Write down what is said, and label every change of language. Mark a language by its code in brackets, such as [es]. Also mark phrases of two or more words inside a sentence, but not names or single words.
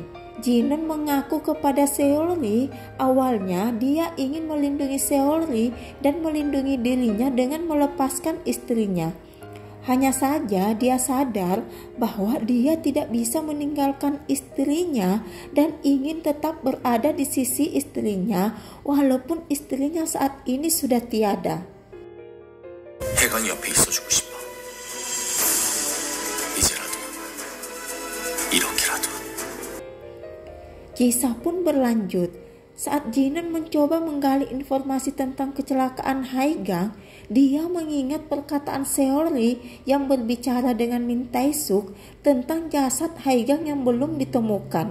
[id] Jinon mengaku kepada Seolri awalnya dia ingin melindungi Seolri dan melindungi dirinya dengan melepaskan istrinya. Hanya saja dia sadar bahwa dia tidak bisa meninggalkan istrinya dan ingin tetap berada di sisi istrinya walaupun istrinya saat ini sudah tiada. [ko] 해강이 옆에 있어주고 싶어. 이제라도, 이렇게라도. [id] Kisah pun berlanjut. Saat Jinon mencoba menggali informasi tentang kecelakaan Haegang, dia mengingat perkataan Seolri yang berbicara dengan Min Tae-suk tentang jasad Haegang yang belum ditemukan.